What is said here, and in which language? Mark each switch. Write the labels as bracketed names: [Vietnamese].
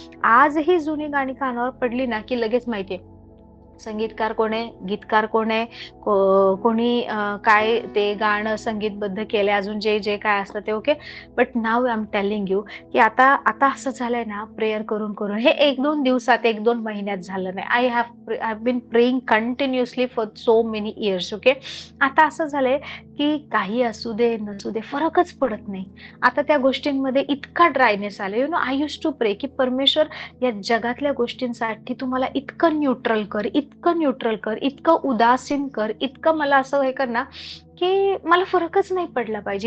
[Marathi] आज ही जुनी गाणी कानावर पडली ना की लगेच माहितीये संगीतकार कोण आहे, गीतकार कोण आहे, कोणी काय ते गाणं संगीतबद्ध केलंय, अजून जे जे काय असतं ते. Okay. [English] but now I am telling you [Marathi] की आता आता असं झालंय ना, प्रेयर करून करून हे 1-2 दिवसात, 1-2 महिन्यात झालं नाही. [English] I been praying continuously for so many years. Okay. [Marathi] आता असं झालंय की काही असू दे नसू दे फरकच पडत नाही. आता त्या गोष्टींमध्ये इतका ड्रायनेस आला. [English] I use to pray [Marathi] की परमेश्वर, या जगातल्या गोष्टींसाठी तुम्हाला इतकं न्यूट्रल कर, इतकं न्यूट्रल कर, इतकं उदासीन कर, इतकं मला असं हे कर ना की मला फरकच नाही पडला पाहिजे.